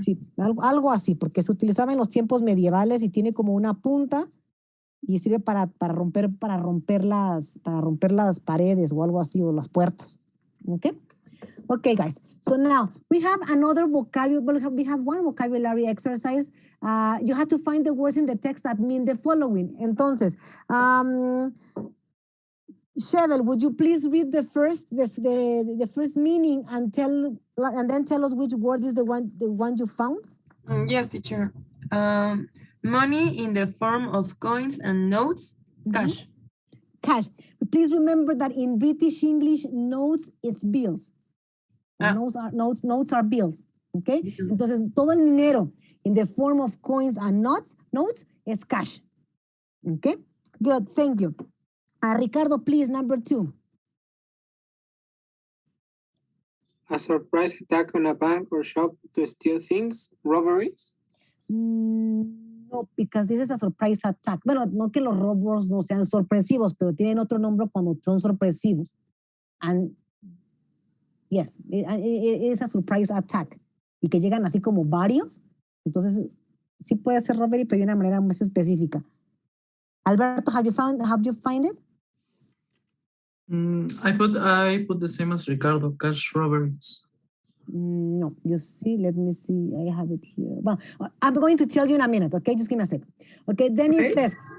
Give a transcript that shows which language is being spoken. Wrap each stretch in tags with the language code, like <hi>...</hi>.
<es>Sí, algo así, porque se utilizaba en los tiempos medievales y tiene como una punta y sirve para romper las paredes o algo así, o las puertas.</es> <en>Okay? Okay, guys. So now we have another vocabulary. We have one vocabulary exercise. You have to find the words in the text that mean the following. Entonces, Chevel, would you please read the first meaning and then tell us which word is the one you found? Yes, teacher. Money in the form of coins and notes, cash. Cash. Please remember that in British English, notes it's bills. Notes are bills. Okay? Bills.</en> <es>Entonces, todo el dinero</es> <en>in the form of coins and notes is cash. Okay? Good, thank you. Ricardo, please, number 2. A surprise attack on a bank or shop to steal things, robberies? No, because this is a surprise attack.</en> <es>Bueno, no que los robos no sean sorpresivos, pero tienen otro nombre cuando son sorpresivos.</es> <en>And yes, it is a surprise attack.</en> <es>Y que llegan así como varios. Entonces, sí puede ser robbery, pero de una manera más específica.</es> <en>Alberto, have you found it? I put the same as Ricardo, cash robberies. No, you see, let me see. I have it here. Well, I'm going to tell you in a minute, okay? Just give me a second. Okay, then it says,</en>